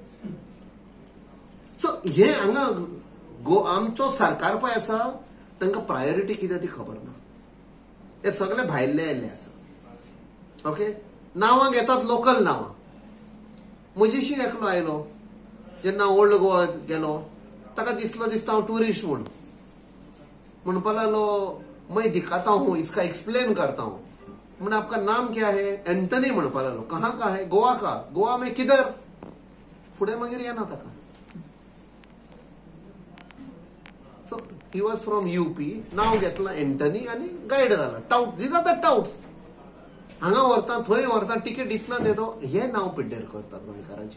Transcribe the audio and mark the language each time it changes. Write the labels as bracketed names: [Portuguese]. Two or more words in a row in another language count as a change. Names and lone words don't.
[Konkani] सो हे हांगा आमचो सरकार पळय आसा तांकां प्रायोरिटी कितें ती खबर ना. हे सगळे भायले आयिल्ले आसा. ओके, नांवां घेतात लोकल नांवां. म्हजीशी एकलो आयलो जेन्ना ओल्ड गोवा गेलो. ताका दिसता हांव टुरिस्ट म्हणपा लागलो [Hindi] मैं दिखाता हूँ, इसका एक्सप्लेन करता हूँ. मैंने आपका नाम क्या है? [Konkani] एंथनी म्हणपा लागलो. [Hindi] कहाँ का है? गोवा का. गोवा में किधर? [Konkani] फुडें मागीर येना ताका. [English] so he was from UP. [Konkani] नाव घेतला एंथनी आणि गायड झाला. [English] Tout. These are the touts. [Konkani] हांगा व्हरता थंय व्हरता. [Hindi] टिकेट इतना देतो. [Konkani] हे नाव पिड्डेर करतात गोंयकारांची.